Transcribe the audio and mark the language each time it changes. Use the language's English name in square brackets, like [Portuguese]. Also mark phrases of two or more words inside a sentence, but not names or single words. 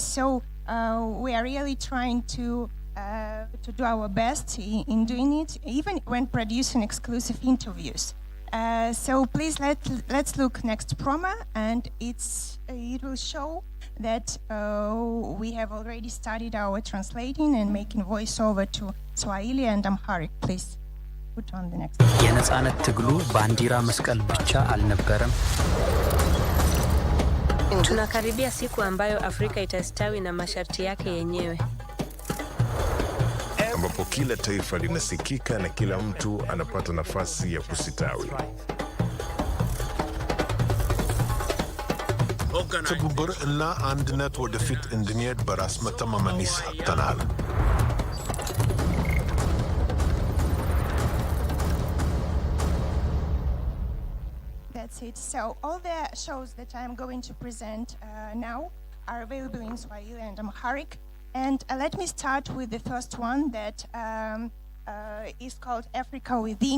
[English] So we are really trying to do our best in doing it, even when producing exclusive interviews. So please let's look next promo, and it will show that we have already started our translating and making voiceover to Swahili and Amharic. Please put on the next. [Amharic] የነጻነት ትግሉ ባንዲራ መስቀል ብቻ አልነበረም። [Swahili] Tunakaribia siku ambayo Afrika itastawi na masharti yake yenyewe, ambapo kila taifa linasikika na kila mtu anapata nafasi ya kusitawi. [Amharic] ትብብር እና አንድነት ወደፊት እንድንሄድ በራስ መተማመን ይሰጠናል። [English] That's it. So all the shows that I'm going to present now are available in Swahili and Amharic. And let me start with the first one that is called Africa Within.